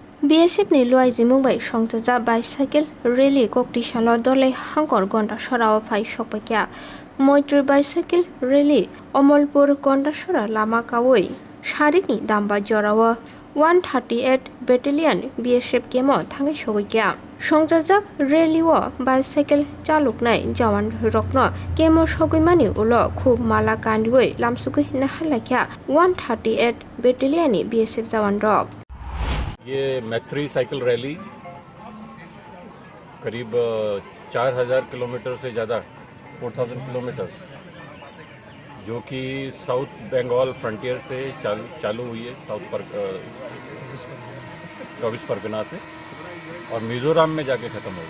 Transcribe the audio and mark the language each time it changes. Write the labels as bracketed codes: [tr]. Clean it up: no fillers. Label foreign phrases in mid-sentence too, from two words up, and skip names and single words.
[trp] BSF ni loaiji mungbai songtaja [en] bicycle rally competition [trp] dole hangkor gonda sora phai sokpakya Moitri [en] bicycle rally [trp] Omolpur gonda sora lama kawoi Sharikni damba jorawa 138 battalion BSF kemo thangai sogikya songjajak rally o bicycle chaluknai jawan rokno kemo sogoimani ulo khub mala kandioi lamsukui nahalakya 138 battalion ni BSF jawan rok [hi] ये मैत्री साइकिल रैली करीब 4000 किलोमीटर से ज़्यादा 4000 किलोमीटर्स जो कि साउथ बंगाल फ्रंटियर से चालू हुई है चौबीस परगना से और मिज़ोरम में जाके ख़त्म होगी।